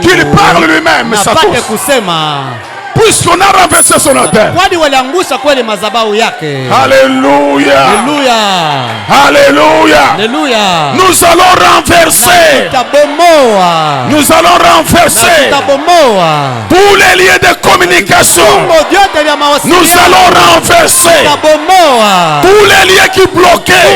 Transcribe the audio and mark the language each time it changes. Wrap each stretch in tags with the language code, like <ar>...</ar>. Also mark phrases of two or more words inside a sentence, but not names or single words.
<fr>qu'il parle lui-même,</fr> <sw>na pate kusema</sw> <fr>puisqu'on a renversé son autel.</fr> <sw>Kwani waliangusha kweli madhabahu yake.</sw> <fr>Alléluia. Alléluia. Alléluia. Alléluia. Nous allons renverser. Nous allons renverser tous les liens de communication. Nous allons renverser tous les liens qui bloquaient.</fr>